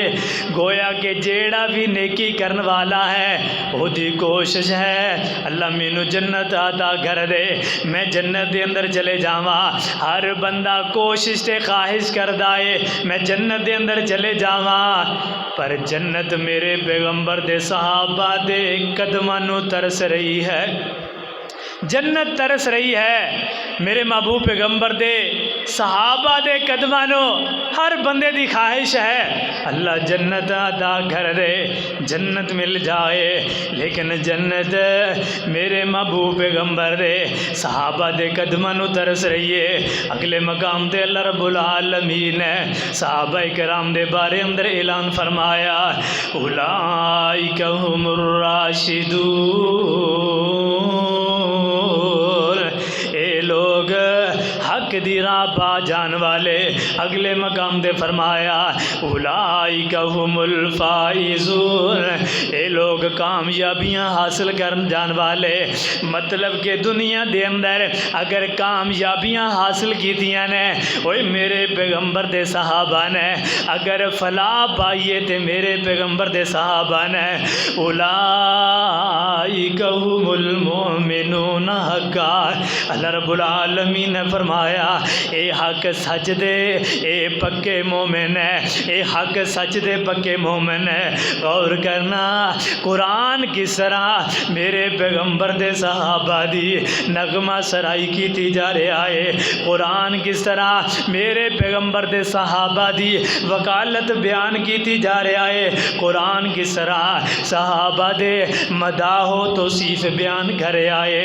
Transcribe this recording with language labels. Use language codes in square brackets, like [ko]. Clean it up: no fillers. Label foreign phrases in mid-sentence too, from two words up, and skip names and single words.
[pa] گویا کہ جیڑا بھی نیکی کرن والا ہے او دی کوشش ہے اللہ مینوں جنت عطا کر دے، میں جنت دے اندر چلے جاواں. ہر بندہ کوشش تے خواہش کردا ہے میں جنت دے اندر چلے جاواں، پر جنت میرے پیغمبر دے صحابہ دے قدماں نو ترس رہی ہے. جنت ترس رہی ہے میرے محبوب پیغمبر دے صحابہ دے قدماں نو. ہر بندے دی خواہش ہے اللہ جنت عطا کر دے، جنت مل جائے، لیکن جنت میرے محبوب پیغمبر دے صحابہ دے قدماں نو ترس رہی ہے. اگلے مقام تے اللہ رب العالمین نے صحابہ کرام دے بارے اندر اعلان فرمایا [ar] اولئک هم الراشدون، [pa] اے لوگ حق دی راہ پا جان والے. اگلے مقام دے فرمایا [ar] اولئک هم الفائزون، [pa] اے لوگ کامیابیاں حاصل کرن جان والے. مطلب کہ دنیا دے اندر اگر کامیابیاں حاصل کیتیاں نے اوے میرے پیغمبر دے صحابہ نے، اگر فلاح پائیے تے میرے پیغمبر دے صحابہ نے. [ar] اولئک هم المؤمنون حقا، [pa] اللہ رب العالمین نے فرمایا اے حق سچ دے اے پکے مومن ہے، اے حق سچ دے پکے مومن ہے. غور کرنا قرآن کس طرح میرے پیغمبر دے صحابہ دی نغمہ سرائی کیتی جا رہا ہے، قرآن کس طرح میرے پیغمبر دے صحابہ دی وکالت بیان کیتی جا رہا ہے، قرآن کس طرح صحابہ دے مداح و توصیف بیان کر رہا ہے.